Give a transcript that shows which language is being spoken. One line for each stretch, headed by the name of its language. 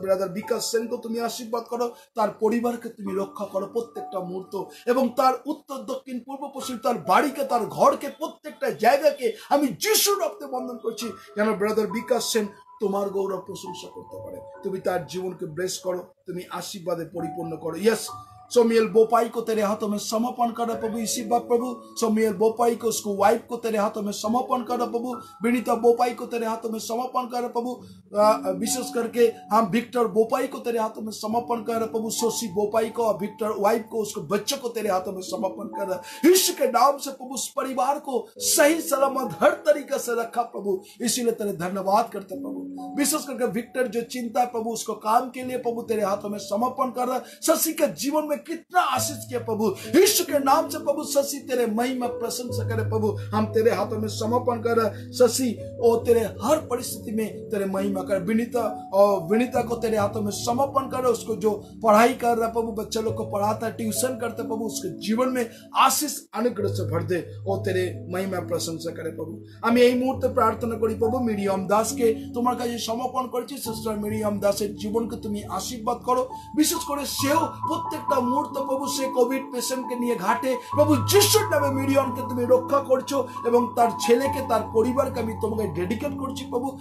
Bangla: Brother বিকাশ সেনকে তুমি আশীর্বাদ করো, তার পরিবারকে তুমি রক্ষা করো প্রত্যেকটা মুহূর্ত, এবং তার উত্তর দক্ষিণ পূর্ব পশ্চিম, তার বাড়িকে, তার ঘরকে, প্রত্যেকটা জায়গাকে আমি যিশুর রক্তে বন্ধন করছি, যেন ব্রাদার বিকাশ সেন তোমার গৌরব প্রশংসা করতে পারে। তুমি তার জীবনকে ব্লেস করো, তুমি আশীর্বাদে পরিপূর্ণ করো।
Hindi: यस सोमियल बोपाई को तेरे हाथों में समर्पण करो प्रभु। इसी बात प्रभु सोमियल बोपाई को, उसको वाइफ को तेरे हाथों में समर्पण करो प्रभु। विनीता बोपाई को तेरे हाथों में समर्पण करो प्रभु। विशेष करके हम विक्टर बोपाई को तेरे हाथों में समर्पण करो प्रभु। सोसी बोपाई को और विक्टर वाइफ को, उसको बच्चों को तेरे हाथों में समर्पण करो। यीशु के नाम से प्रभु उस परिवार को सही सलामत हर तरीके से रखा प्रभु, इसीलिए तेरे धन्यवाद करते प्रभु। विशेष करके विक्टर जो चिंता प्रभु, उसको काम के लिए प्रभु तेरे हाथों में समर्पण कर रहा। शशि के जीवन में में कितना आशीष किया प्रभु। यीशु के नाम से प्रभु शशि तेरे महिमा प्रशंसा करे प्रभु। हम तेरे हाथों में समर्पण कर शशि और तेरे हर परिस्थिति में तेरे महिमा कर। विनीता को तेरे हाथों में समर्पण कर। उसको जो पढ़ाई कर रहा प्रभु, बच्चे लोग को पढ़ाता है, ट्यूशन करते प्रभु, उसके जीवन में आशीष अनुग्रह से भर दे और तेरे महिमा प्रशंसा करे प्रभु।
Bangla: আমি এই মুহূর্তে প্রার্থনা করি প্রভু মিরিয়াম দাসকে তোমার কাছে সমর্পণ করছি। সিস্টার মিরিয়াম দাসের জীবনকে তুমি আশীর্বাদ করো। বিশেষ করে সেও প্রত্যেকটা মুহূর্ত প্রভু সে কোভিড পেশেন্টকে নিয়ে ঘাটে প্রভু যিশুর নামে মিরিয়ামকে তুমি রক্ষা করছো এবং তার ছেলেকে তার পরিবারকে আমি তোমাকে ডেডিকেট করছি প্রভু।